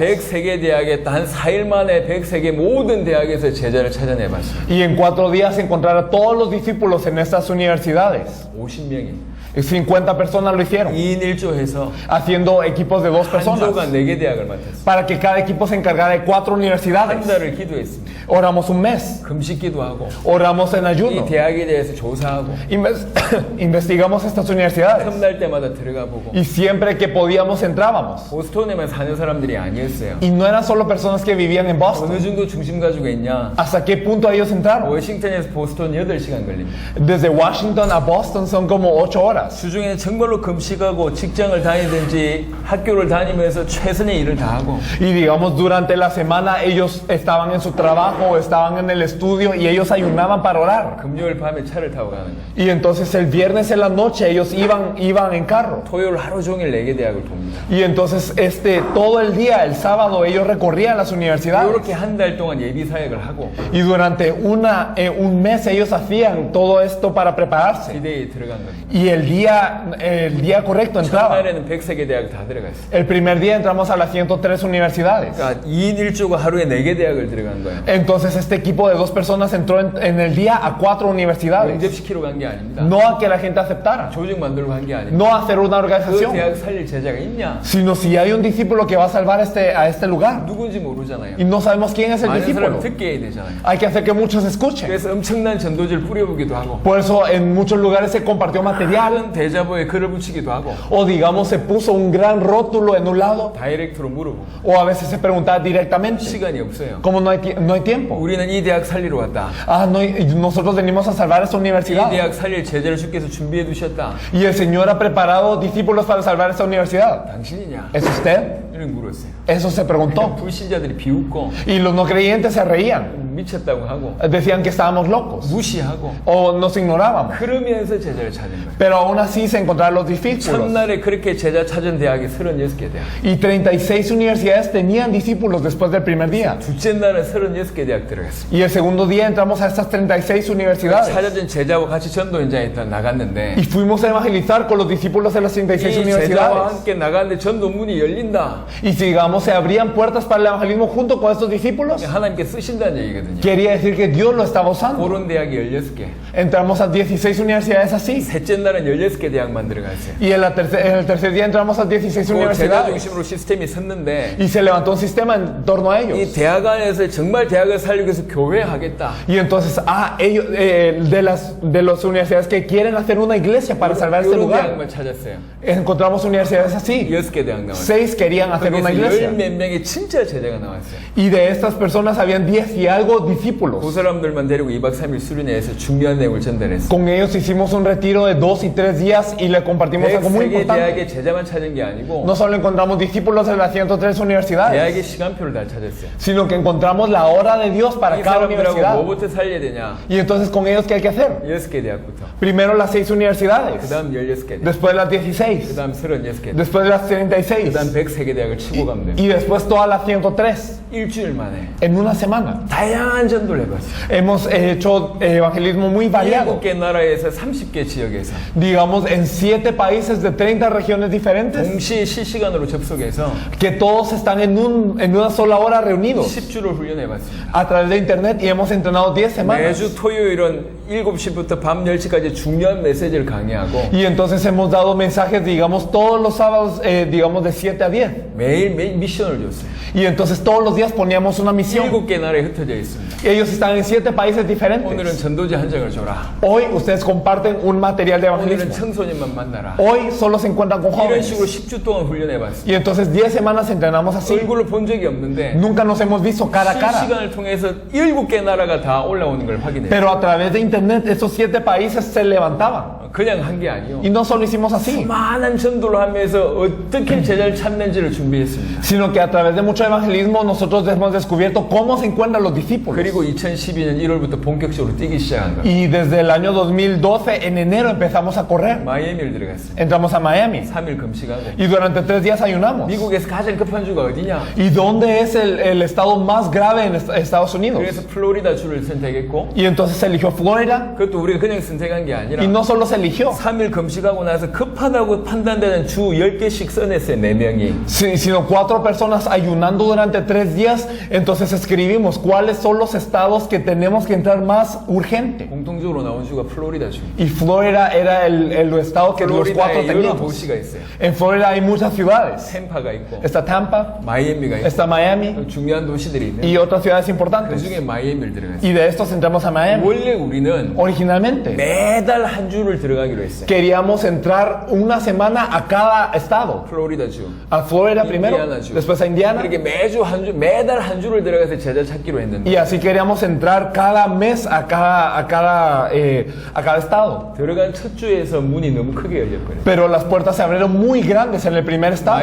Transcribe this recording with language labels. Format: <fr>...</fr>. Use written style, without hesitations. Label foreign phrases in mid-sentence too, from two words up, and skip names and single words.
<ko>103개 대학에 한 4일 만에 103개 모든 대학에서 제자를 찾아내봤습니다.</ko> <es>Y en 4 días encontrar a todos los discípulos en estas universidades.</es> <ko>50명이.</ko> <es>Y 50 personas lo hicieron,</es> <ko>2인 1조 해서</ko> <es>haciendo equipos de 2</es> <ko>한</ko> <es>personas,</es> <ko>조가 4개 대학을 맡았습니다.</ko> <es>para que cada equipo se encargara de 4</es> <ko>한</ko> <es>universidades.</es> <ko>달을 기도했습니다.</ko> <es>Oramos un mes,</es> <ko>금식기도 하고</ko> <es>oramos en</es> <ko>이</ko> <es>ayuno,</es> <ko>대학에 대해서 조사하고</ko> <es>investigamos estas universidades.</es> <ko>틈날 때마다 들어가 보고</ko> <es>Y siempre que podíamos entrábamos.</es> <ko>보스턴에만 사는 사람들이 아니었어요.</ko> <es>Y no eran solo personas que vivían en Boston.</es> <ko>어느 정도 중심 가지고 있냐?</ko> <es>¿Hasta qué punto ellos entraron?</es> <ko>워싱턴에서 보스턴 8시간 걸립니다.</ko> <es>Desde Washington a Boston son como 8 horas.</es> <ko>주중에는 정말로 금식하고 직장을 다니든지 학교를 다니면서 최선의 일을 다 하고</ko> <es>Y digamos, durante la semana ellos estaban en su trabajo, estaban en el estudio y ellos ayunaban para orar.</es> <ko>금요일 밤에 차를 타고 가는 거예요.</ko> <es>Y entonces el viernes en la noche ellos iban en carro.</es> <ko>토요일 하루 종일 4개 대학을 돕니다.</ko> <es>Y entonces todo el día, el sábado, ellos recorrían las universidades.</es> <ko>이렇게 한 달 동안 예비 사역을 hago</ko> <es>Y durante un mes ellos hacían todo esto para prepararse.</es> <ko>기대에 들어간 겁니다.</ko> <es>Y el día correcto entraban.</es> <ko>첫날에는 103개 대학 다 들어갔어요.</ko> <es>El primer día entramos a las 103 universidades.</es> <ko>그러니까 2인 1조가 하루에 4개 대학을 들어간 거예요.</ko> <es>Entonces este equipo de 2 personas entró en el día a 4 universidades.</es> <ko>영접시키러 간 게 아닙니다.</ko> <es>No a que la gente aceptara,</es> <ko>조직 만들고 간 게 아닙니다.</ko> <es>no a hacer una</es> <ko>그</ko> <es>organización,</es> <ko>대학 살릴 제자가 있냐?</ko> <es>sino si hay un discípulo que va a salvar a este lugar</es> <ko>누군지 모르잖아요.</ko> <es>y no sabemos quién es el</es> <ko>많은</ko> <es>discípulo.</es> <ko>사람 듣게 해야 되잖아요.</ko> <es>Hay que hacer que muchos escuchen.</es> <ko>그래서 엄청난 전도지를 뿌려보기도 하고</ko> <es>Por eso en muchos lugares se compartió material</es> <ko>작은 대자보에 글을 붙이기도 하고</ko> <es>o digamos se puso un gran rótulo en un lado</es> <ko>다이렉트로 물어보고</ko> <es>o a veces se preguntaba directamente.</es> <ko>시간이 없어요.</ko> <es>Como no hay tiempo.</es> <ko>우리는 이 대학 살리러 왔다.</ko> <es>Ah, no, nosotros venimos a salvar esta</es> <ko>이</ko> <es>universidad.</es> <ko>대학 살릴 제자를 주께서 준비해 두셨다.</ko> <es>Y el Señor ha preparado discípulos para salvar esta universidad.</es> <ko>당신이냐?</ko> <es>¿Es usted?</es> <ko>이렇게 물었어요.</ko> <es>Eso se preguntó.</es> <ko>불신자들이 비웃고</ko> <es>Y los no creyentes se reían.</es> <ko>미쳤다고 하고</ko> <es>Decían que estábamos locos</es> <ko>무시하고</ko> <es>o nos ignorábamos.</es> <ko>그러면서 제자를 찾은 거예요.</ko> <es>Pero aún así se encontraron los discípulos.</es> <ko>첫날에 그렇게 제자 찾은 대학이 36개 대학.</ko> <es>Y 36 universidades tenían discípulos después del primer día.</es> <ko>둘째 날은 36개 대학 들어갔습니다.</ko> <es>Y el segundo día entramos a estas 36 universidades.</es> <ko>찾아준 제자와 같이 전도 현장에 나갔는데</ko> <es>Y fuimos a evangelizar con los discípulos de las 36</es> <ko>이 제자와</ko> <es>universidades.</es> <ko>함께 나갔는데 전도 문이 열린다.</ko> <es>Y si digamos se abrían puertas para el evangelismo junto con estos discípulos,</es> <ko>하나님께 쓰신다는 얘기거든요.</ko> <es>quería decir que Dios lo estaba usando.</es> <ko>그런 대학이 16개.</ko> <es>Entramos a 16 universidades así.</es> <ko>셋째 날은 16개 대학만 들어갔어요.</ko> <es>Y en el tercer día entramos a 16</es> <ko>제자</ko> <es>universidades.</es> <ko>중심으로 시스템이 섰는데</ko> <es>Y se levantó un sistema en torno a</es> <ko>이</ko> <es>ellos.</es> <ko>대학 안에서 정말 대학을 살리기 위해서 교회 하겠다.</ko> <es>Y entonces, ellos, de las universidades que quieren hacer una iglesia para salvar este</es> <ko>이런</ko> <es>lugar,</es> <ko>대학만 찾았어요.</ko> <es>encontramos universidades así.</es> <ko>6개 대학 나왔어요.</ko> <es>6 querían hacer una</es> <ko>거기서</ko> <es>iglesia.</es> <ko>열몇 명이 진짜 제자가 나왔어요.</ko> <es>Y de estas personas habían 10 y algo discípulos.</es> <ko>그 사람들만 데리고 2박 3일 수련회에서 중요한 내용을 전달했어요.</ko> <es>Con ellos hicimos un retiro de 2 y 3 días y le compartimos algo muy</es> <ko>103개</ko> <es>importante.</es> <ko>대학의 제자만 찾은 게 아니고</ko> <es>No solo encontramos discípulos de las 103 universidades,</es> <ko>대학의 시간표를 다 찾았어요.</ko> <es>sino que encontramos la hora de Dios para</es> <ko>이</ko> <es>cada</es> <ko>사람들하고</ko> <es>universidad.</es> <ko>뭐부터 살려야 되냐?</ko> <es>Y entonces con ellos, ¿qué hay que hacer?</es> <ko>6개 대학부터.</ko> <es>Primero las 6</es> <ko>그</ko> <es>universidades,</es> <ko>다음 16개 대학.</ko> <es>después las</es> <ko>그</ko> <es>16,</es> <ko>다음 36개 대학.</ko> <es>después las</es> <ko>그</ko> <es>36</es> <ko>다음 103개 대학을 치고 가면 돼요.</ko> <es>y después todas las 103</es> <ko>일주일 만에</ko> <es>en una semana.</es> <ko>다양한 전도를 해봤어요.</ko> <es>Hemos hecho evangelismo muy variado,</es> <ko>7개 나라에서 30개 지역에서</ko> <es>digamos en 7 países de 30 regiones diferentes,</es> <ko>동시에 실시간으로 접속해서</ko> <es>que todos están en una sola hora reunidos</es> <ko>10주를 훈련해봤습니다.</ko> <es>a través de internet y hemos entrenado 10 semanas.</es> <ko>매주 토요일은 7시부터 밤 10시까지 중요한 메시지를 강의하고</ko> <es>Y entonces hemos dado mensajes, digamos, todos los sábados, digamos, de 7 a 10.</es> <ko>매일 미션을 줬어요.</ko> <es>Y entonces todos los días poníamos una misión.</es> <ko>7개 나라에 흩어져 있습니다.</ko> <es>Y ellos están en 7 países</es> <ko>오늘은</ko> <es>diferentes.</es> <ko>전도지 한 장을 줘라.</ko> <es>Hoy ustedes comparten un material de</es> <ko>오늘은</ko> <es>evangelismo.</es> <ko>청소년만 만나라.</ko> <es>Hoy solo se encuentran con</es> <ko>이런 식으로</ko> <es>jóvenes.</es> <ko>10주 동안 훈련해봤습니다.</ko> <es>Y entonces 10 semanas entrenamos así.</es> <ko>얼굴을 본 적이 없는데</ko> <es>Nunca nos hemos visto cara a cara.</es> <ko>실시간을 통해서 7개 나라가 다 올라오는 걸 확인해요.</ko> <es>Pero a través de internet esos 7 países se levantaban.</es> <ko>그냥 한 게 아니요.</ko> <es>Y no solo hicimos así,</es> <ko>많은 전도를 하면서 어떻게 제자를 찾는지를 준비했습니다.</ko> <es>sino que a través de mucho evangelismo nosotros hemos descubierto cómo se encuentran los discípulos.</es> <ko>그리고 2012년 1월부터 본격적으로 뛰기 시작한 거예요.</ko> <es>Y desde el año 2012, en enero, empezamos a correr.</es> <ko>마이애미를 들어갔어요.</ko> <es>Entramos a Miami</es> <ko>3일 금식하고.</ko> <es>y durante 3 días ayunamos.</es> <ko>미국에서 가장 급한 주가 어디냐?</ko> <es>¿Y dónde es el estado más grave en Estados Unidos?</es> <ko>그래서 플로리다 주를 선택했고</ko> <es>Y entonces se eligió Florida</es> <ko>그것도 우리가 그냥 선택한 게 아니라</ko> <es>y no solo se eligió,</es> <ko>3일 금식하고 나서 급하다고 판단되는 주 10개씩 써냈어요. 4명이.</ko> <es>sino 4 personas ayunando durante 3 días. Entonces escribimos cuáles son los estados que tenemos que entrar más urgente.</es> <ko>공통적으로 나온 주가 플로리다 주.</ko> <es>Y Florida era el estado que los 4</es> <ko>플로리다에 여러</ko> <es>teníamos.</es> <ko>도시가 있어요.</ko> <es>En Florida hay muchas ciudades.</es> <ko>템파가 있고</ko> <es>Está Tampa,</es> <ko>마이애미가 있고</ko> <es>está Miami</es> <ko>중요한 도시들이 있는데</ko> <es>y otras ciudades</es> <ko>그</ko> <es>importantes.</es> <ko>중에 마이애미를 들어갔어요.</ko> <es>Y de estos entramos a Miami.</es> <ko>원래 우리는</ko> <es>Originalmente</es> <ko>매달 한 주를 들어가기로 했어요.</ko> <es>queríamos entrar una semana a cada estado.</es> <ko>플로리다 주,</ko> <es>A Florida primero,</es> <ko>인디아나 주.</ko> <es>después a Indiana.</es> <ko>이렇게 매달 한 주를 들어가서 제자 찾기로 했는데</ko> <es>Y así queríamos entrar cada mes a cada estado.</es> <ko>들어간 첫 주에서 문이 너무 크게 열렸거든요.</ko> <es>Pero las puertas se abrieron muy grandes en el primer estado.</es>